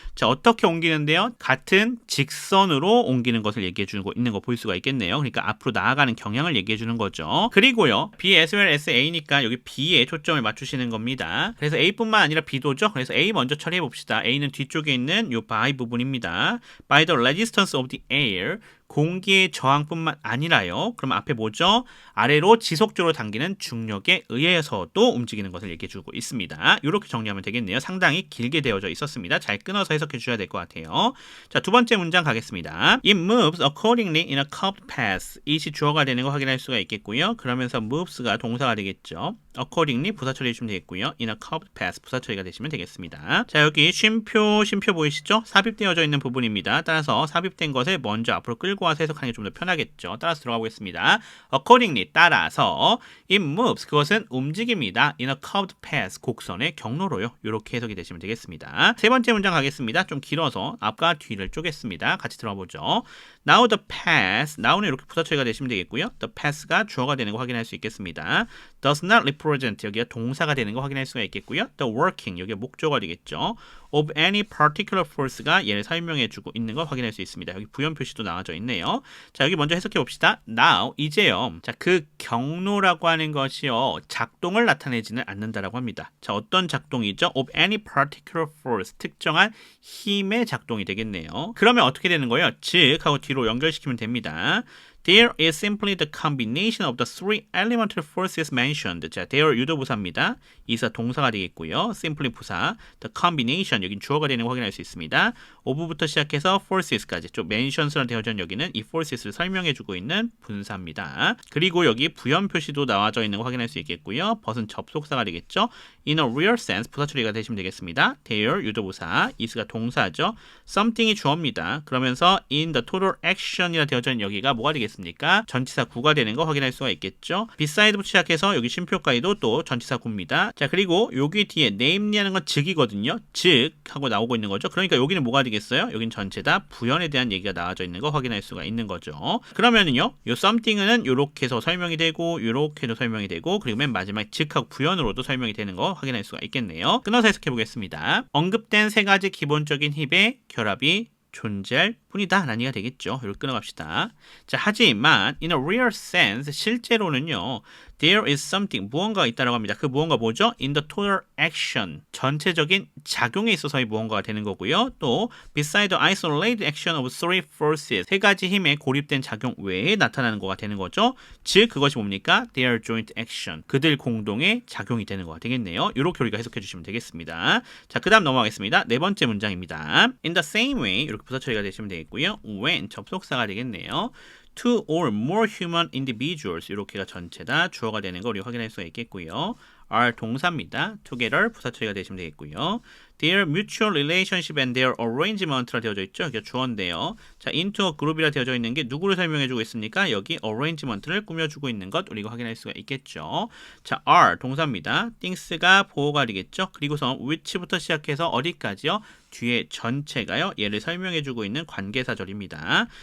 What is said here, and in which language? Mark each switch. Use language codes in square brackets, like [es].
[ko] 자, 어떻게 옮기는데요? 같은 직선으로 옮기는 것을 얘기해 주고 있는 거 볼 수가 있겠네요. 그러니까 앞으로 나아가는 경향을 얘기해 주는 거죠. 그리고요. [en] B as well as A [ko] 니까 여기 B에 초점을 맞추시는 겁니다. 그래서 A뿐만 아니라 B도죠. 그래서 A 먼저 처리해 봅시다. A는 뒤쪽에 있는 요 by 부분입니다. [en] By the resistance of the air [ko] 공기의 저항뿐만 아니라요. 그럼 앞에 뭐죠? 아래로 지속적으로 당기는 중력에 의해서도 움직이는 것을 얘기해주고 있습니다. 이렇게 정리하면 되겠네요. 상당히 길게 되어져 있었습니다. 잘 끊어서 해석해 주셔야 될 것 같아요. 자, 두 번째 문장 가겠습니다. [en] It moves accordingly in a curved path. [ko] it이 주어가 되는 거 확인할 수가 있겠고요. 그러면서 moves가 동사가 되겠죠. accordingly 부사 처리해 주시면 되겠고요. [en] in a curved path [ko] 부사 처리가 되시면 되겠습니다. 자, 여기 쉼표 보이시죠? 삽입되어져 있는 부분입니다. 따라서 삽입된 것을 먼저 앞으로 끌고 와서 해석하는 게 좀 더 편하겠죠. 따라서 들어가 보겠습니다. accordingly 따라서 [en] it moves [ko] 그것은 움직입니다. [en] in a curved path [ko] 곡선의 경로로요. 이렇게 해석이 되시면 되겠습니다. 세 번째 문장 가겠습니다. 좀 길어서 앞과 뒤를 쪼갰습니다. 같이 들어가 보죠. [en] Now the path now [ko] 는 이렇게 부사 처리가 되시면 되겠고요. The path가 주어가 되는 거 확인할 수 있겠습니다. [en] does not represent [ko] 여기가 동사가 되는 거 확인할 수가 있겠고요. The working 여기가 목적어가 되겠죠. [en] of any particular force [ko] 가 얘를 설명해주고 있는 걸 확인할 수 있습니다. 여기 부연 표시도 나와져 있네요. 자, 여기 먼저 해석해 봅시다. Now 이제요. 자, 그 경로라고 하는 것이요 작동을 나타내지는 않는다라고 합니다. 자, 어떤 작동이죠? [en] of any particular force [ko] 특정한 힘의 작동이 되겠네요. 그러면 어떻게 되는 거예요? 즉 하고 뒤로 연결시키면 됩니다. [en] There is simply the combination of the three elemental forces mentioned. [ko] 자, there 유도부사입니다. 이사 동사가 되겠고요. simply 부사. The combination 여긴 주어가 되는 거 확인할 수 있습니다. of부터 시작해서 forces까지 좀 mentions로 되어져 있는 여기는 이 forces를 설명해주고 있는 분사입니다. 그리고 여기 부연 표시도 나와져 있는 거 확인할 수 있겠고요. 벗은 접속사가 되겠죠. [en] In a real sense [ko] 부사 처리가 되시면 되겠습니다. there 유도부사. is가 동사죠. something이 주어입니다. 그러면서 [en] in the total action [ko] 이라 되어져 있는 여기가 뭐가 되겠습니까? 전치사 구가 되는 거 확인할 수가 있겠죠. [en] beside [ko] 부터 시작해서 여기 쉼표까지도 또 전치사 구입니다. 자, 그리고 여기 뒤에 namely 하는 건 즉이거든요. 즉 하고 나오고 있는 거죠. 그러니까 여기는 뭐가 되겠어요? 여긴 전체 다 부연에 대한 얘기가 나와져 있는 거 확인할 수가 있는 거죠. 그러면은요. 요 something은 요렇게 해서 설명이 되고 요렇게도 설명이 되고 그리고 맨 마지막 즉하고 부연으로도 설명이 되는 거 확인할 수가 있겠네요. 끊어서 해석해 보겠습니다. 언급된 세 가지 기본적인 힘의 결합이 존재할 뿐이다 라는 얘기가 되겠죠. 이렇게 끊어갑시다. 자, 하지만 [en] in a real sense [ko] 실제로는요. [en] There is something [ko] 무언가가 있다라고 합니다. 그 무언가 뭐죠? [en] In the total action [ko] 전체적인 작용에 있어서의 무언가가 되는 거고요. 또 [en] beside the isolated action of three forces [ko] 세 가지 힘의 고립된 작용 외에 나타나는 거가 되는 거죠. 즉 그것이 뭡니까? [en] Their joint action [ko] 그들 공동의 작용이 되는 거가 되겠네요. 이렇게 우리가 해석해 주시면 되겠습니다. 자, 그 다음 넘어가겠습니다. 네 번째 문장입니다. [en] In the same way [ko] 이렇게 부사 처리가 되시면 되겠고요. when 접속사가 되겠네요. [en] two or more human individuals [ko] 이렇게가 전체 다 주어가 되는 거 우리 확인할 수가 있겠고요. are 동사입니다. together 부사 처리가 되시면 되겠고요. [en] Their mutual relationship and their arrangement [ko] 라 되어져 있죠. 이게 주어인데요. 자, [en] into a group [ko] 이라 되어져 있는 게 누구를 설명해주고 있습니까? 여기 arrangement를 꾸며주고 있는 것 우리가 확인할 수가 있겠죠. 자, are 동사입니다. things가 보호가 되겠죠. 그리고서 which부터 시작해서 어디까지요? 뒤에 전체가요. 얘를 설명해주고 있는 관계사절입니다.